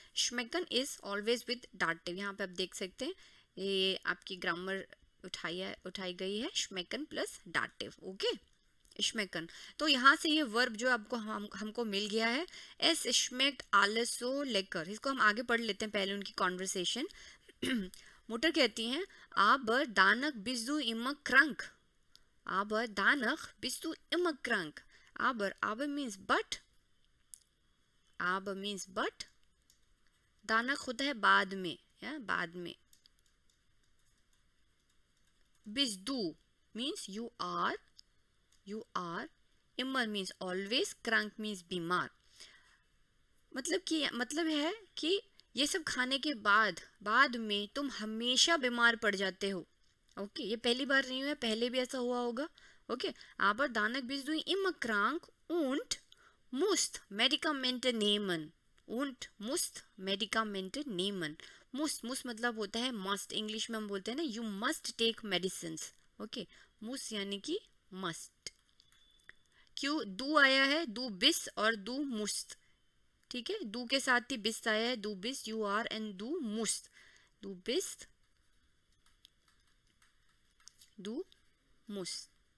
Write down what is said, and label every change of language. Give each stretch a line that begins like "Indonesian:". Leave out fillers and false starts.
Hindi: schmecken
English: is always with dative,
Hindi: यहाँ पे आप देख सकते हैं ये आपकी ग्रामर उठाई गई है, schmecken plus dative, okay schmecken। तो यहाँ से ये वर्ब जो आपको हमको मिल गया है,
German: एस schmeckt alles so lecker।
Hindi: इसको हम आगे पढ़ लेते हैं, पहले उनकी कॉन्वर्सेशन। मोटर कहती हैं
German: aber danach bist du immer krank, aber danach bist du immer krank।
English: aber means but, aber means but, danach
Hindi: होता है बाद में, या बाद में।
English: bist du means you are, you are, immer means always, krank means
Hindi: बीमार। मतलब है कि ये सब खाने के बाद में तुम हमेशा बीमार पड़ जाते हो, ओके। ये पहली बार नहीं हुआ, पहले भी ऐसा हुआ होगा, okay.
German: aber danach bist du immer krank und musst Medikamente nehmen, und musst Medikamente nehmen।
Hindi: मुस्ट मतलब होता है मस्ट, इंग्लिश में हम बोलते हैं ना
English: you must take medicines,
Hindi: okay. मुस्ट यानी कि मस्ट। क्यों दू आया है, दू बिस और दू मुस्त, ठीक है। दू के साथ ही बिस्त आया है, दू बिस्त यू आर, एंड दू मुस्त, दू बिस्त, दू मुस।